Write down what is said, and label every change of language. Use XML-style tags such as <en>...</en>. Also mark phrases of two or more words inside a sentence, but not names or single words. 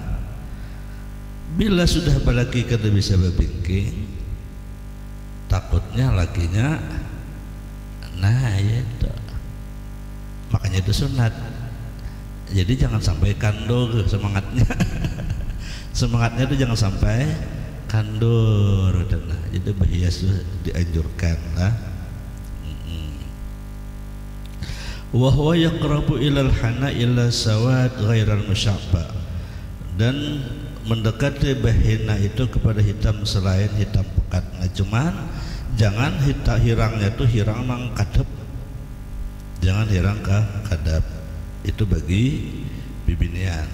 <bjn>Bila sudah balaki kada bisa babingking, takutnya lakinya ya itu. Makanya itu sunat. Jadi jangan sampai kandor semangatnya. Semangatnya itu jangan sampai kandor. Jadi berhias itu dianjurkan lah.</bjn> <ar>وهو يقرب إلى الحنا إلا سواد غير المشبع.</ar> <bjn>Dan mendekati bahina itu kepada hitam selain hitam pekat. Nah, cuman jangan hirangnya itu hirang nang kadep. Jangan hirang ke kadep. Itu bagi bibinian.</bjn>